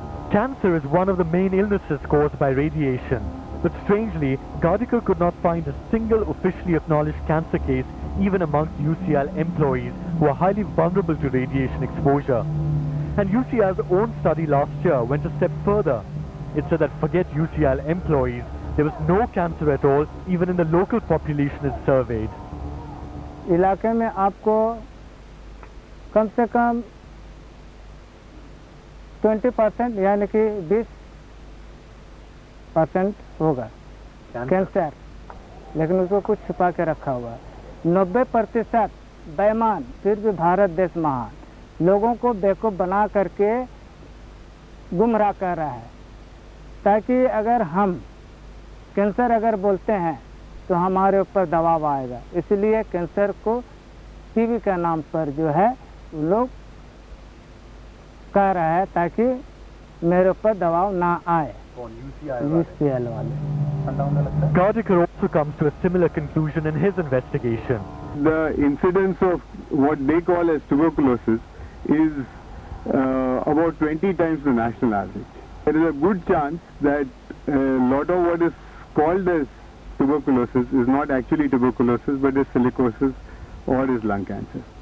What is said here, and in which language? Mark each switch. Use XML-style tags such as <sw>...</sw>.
<en>Cancer is one of the main illnesses caused by radiation, but strangely, Gadekar could not find a single officially acknowledged cancer case even amongst UCIL employees who are highly vulnerable to radiation exposure. And UCIL's own study last year went a step further. It said that forget UCIL employees, there was no cancer at all even in the local population is surveyed.</en> <hi>इलाके में आपको कम से कम 20% यानी कि 20% होगा cancer. लेकिन उसको कुछ छुपा के रखा हुआ है। 90% बेईमान, फिर भी भारत देश महान, लोगों को बेवकूफ़ बना करके गुमराह कर रहा है, ताकि अगर हम कैंसर अगर बोलते हैं तो हमारे ऊपर दबाव आएगा। इसलिए कैंसर को टीबी का नाम पर जो है वो लोग कह रहा है, ताकि मेरे ऊपर दबाव ना आए। UCL वाले।</hi> <en>Gardekar also comes to a similar conclusion in his investigation. The incidence of what they call as tuberculosis is about 20 times the national average. There is a good chance that a lot of what is called as tuberculosis is not actually tuberculosis, but is silicosis or is lung cancer.</en>